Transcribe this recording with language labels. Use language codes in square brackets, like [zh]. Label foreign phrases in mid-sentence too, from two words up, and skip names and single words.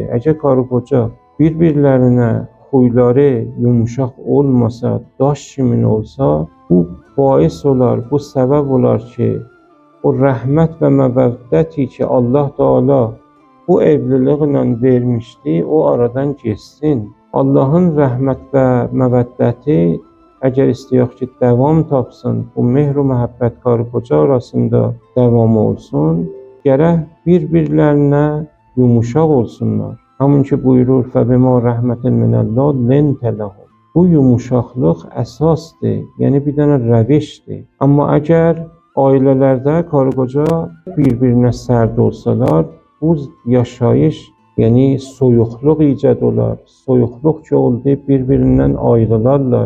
[az] Əgər qarı qoca bir-birlərinə xuyları yumuşaq olmasa, daş kimin olsa, bu bais olar, bu səbəb olar ki, o rəhmət və məvəddəti ki Allah Teala bu evliliklə vermişdi, o aradan geçsin. Allahın rəhmət və məvəddəti əgər istəyək ki, dəvam tapsın, bu mehr-u məhəbbət qarı qoca arasında dəvam olsun, gərək bir-birlərinə yumuşaq olsunlar. Hamın ki buyurur, [ar] فَبِمَا رَحْمَةٍ مِنَ اللّٰهِ لِنْتَ لَهُمْ. [az] Bu yumuşaqlıq əsasdır, yəni bir dənə rəvişdir. Amma əgər ailələrdə qarı qoca bir-birinə sərd olsalar, bu yaşayış, yəni soyuqluq icad olar. Soyuqluq ki oldu, bir-birindən ayrılarlar.